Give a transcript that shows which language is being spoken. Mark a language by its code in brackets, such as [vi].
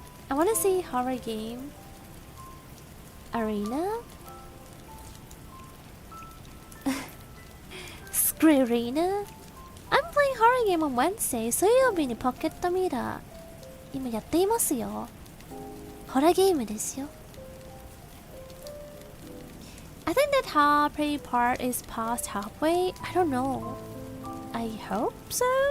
[en] I want to see horror game. Arina? Screarina? I'm playing horror game on Wednesday. [ja] 水曜日にポケットミラー今やっていますよ。ホラーゲームですよ。 [en] I think that halfway part is past halfway. I don't know. I hope so.